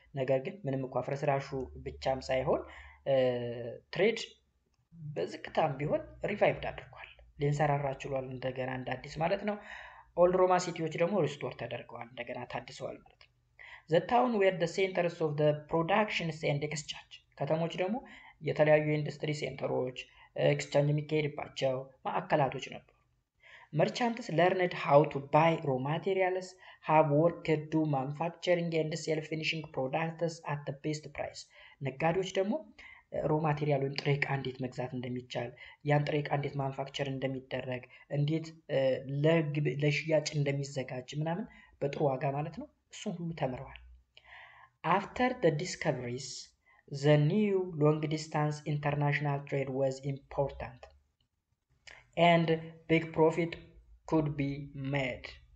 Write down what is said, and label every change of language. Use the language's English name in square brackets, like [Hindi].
[Amharic] ነገር ግን ምንም እንኳን ፍርስራሹ ብቻም ሳይሆን ትሬድ በዝቅታም ቢሆን ሪቫይቭድ አድርጓል፣ ሊንሰራራ ችሏል እንደገና እንደ አዲስ ማለት ነው። ኦልድ ሮማ ሲቲዎች ደግሞ ሪስቶር ተደርገዋል፣ እንደገና ታድሰዋል ማለት ነው። [English] the town were the centers of the productions and exchange. [Amharic] ከተሞች ደግሞ የተለያዩ የኢንዱስትሪ ሴንተሮች፣ ኤክስቼንጅ የሚካሄድባቸው ማዕከላቶች ነበሩ። [English] merchants learned how to buy raw materials, have worked to manufacturing and sell finishing products at the best price. [Amharic] ነጋዴዎች ደግሞ ሮ ማቴሪያል ወይም ጥሬ ዕቃ እንዴት መግዛት እንደሚቻል፣ ያን ጥሬ ዕቃ እንዴት ማኑፋክቸር እንደሚደረግ፣ እንዴት ለሽያጭ እንደሚዘጋጅ ምናምን በጥሩ ዋጋ ማለት ነው፣ እሱን ሁሉ ተምረዋል። [English] after the discoveries the new long distance international trade was important and big profit could be made.